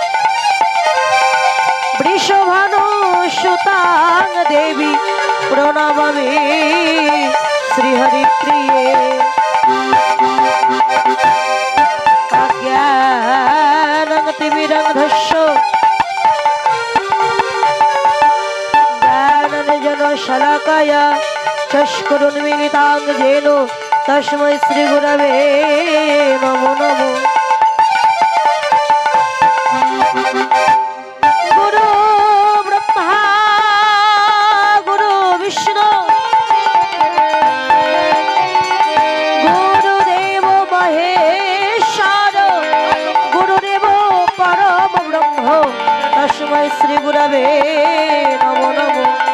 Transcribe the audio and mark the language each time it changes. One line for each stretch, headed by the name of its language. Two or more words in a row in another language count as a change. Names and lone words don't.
Sanskrit: বৃষভানু সুতাং দেবী প্রণমামি শ্রীহরিপ্রিয়ে অজ্ঞানং তিমিরন্ধস্য জ্ঞাননির্জন শলাকায়া চক্ষুरुन्मीलितां येन तस्मै श्रीगुरवे नमो नमो गुरु ब्रह्मा गुरु विष्णु गुरुदेव महेश्वर गुरुदेव परम ब्रह्म तस्मै श्रीगुरवे नमो नमो